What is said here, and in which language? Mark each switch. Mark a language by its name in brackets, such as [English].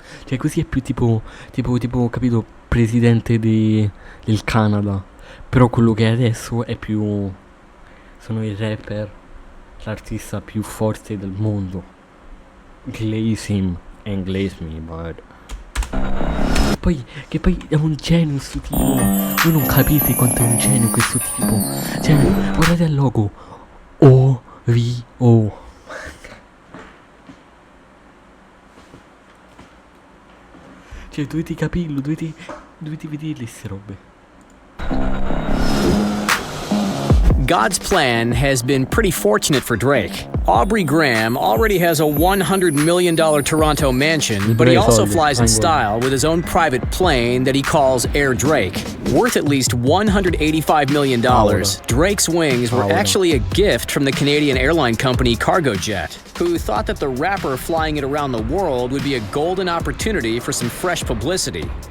[Italian] Cioè così è più tipo capito, presidente del Canada. Però quello che è adesso è più... Sono i rapper, l'artista più forte del mondo. [English] Glaze him and glaze me, bud. [Italian] Che poi è un genio sto tipo. Voi non capite quanto è un genio questo tipo. Cioè, guardate il logo. O-V-O. Cioè, dovete capirlo, dovete vederle queste robe. [English] God's plan has been pretty fortunate for Drake. Aubrey Graham already has a $100 million Toronto mansion, but he also flies in style with his own private plane that he calls Air Drake. Worth at least $185 million, Drake's wings were actually a gift from the Canadian airline company Cargojet, who thought that the rapper flying it around the world would be a golden opportunity for some fresh publicity.